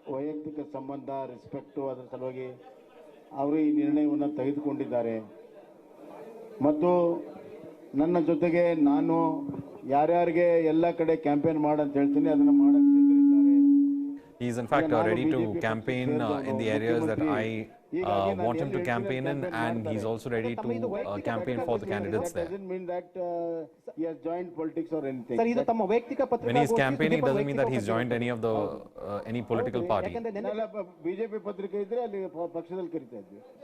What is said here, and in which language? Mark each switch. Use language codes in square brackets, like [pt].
[kn] ವೈಯಕ್ತಿಕ ಸಂಬಂಧ, ರೆಸ್ಪೆಕ್ಟ್, ಅದರ ಸಲುವಾಗಿ ಅವರು ಈ ನಿರ್ಣಯವನ್ನು ತೆಗೆದುಕೊಂಡಿದ್ದಾರೆ. ಮತ್ತು ನನ್ನ ಜೊತೆಗೆ ನಾನು ಯಾರ್ಯಾರಿಗೆ ಎಲ್ಲ ಕಡೆ ಕ್ಯಾಂಪೇನ್ ಮಾಡಂತ ಹೇಳ್ತೀನಿ ಅದನ್ನ ಮಾಡಕ್ಕೆ ಸಿದ್ಧರಿದ್ದಾರೆ. [en] He is in fact ready to campaign in the areas that I want him to campaign in, and he's also ready to campaign for the candidates there. Doesn't mean that he has joined politics or anything. [kn] Sir, ಇದು ತಮ್ಮ ವೈಯಕ್ತಿಕ [en] When he's campaigning, it doesn't mean that he's joined any of the any political party. [kn] BJP ಪತ್ರಿಕೆ ಇದ್ರೆ ಅಲ್ಲಿ ಪಕ್ಷದಲ್ಲಿ ಕರಿತಾ ಇದ್ವಿ.